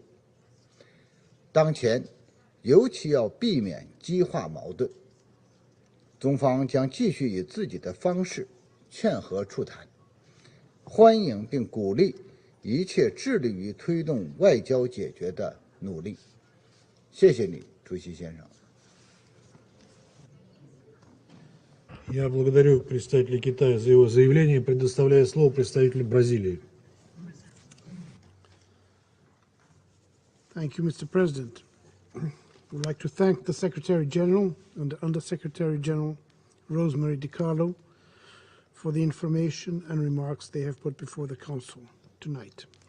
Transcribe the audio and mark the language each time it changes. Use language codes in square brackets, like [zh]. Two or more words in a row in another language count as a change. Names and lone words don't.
[zh] 当前，尤其要避免激化矛盾。中方将继续以自己的方式劝和促谈，欢迎并鼓励一切致力于推动外交解决的努力。谢谢你，主席先生。 [ru] Я благодарю представителя Китая за его заявление и предоставляю слово представителю Бразилии. [en] Thank you, Mr. President. I would like to thank the Secretary General and the Under-Secretary General Rosemary DiCarlo for the information and remarks they have put before the Council tonight.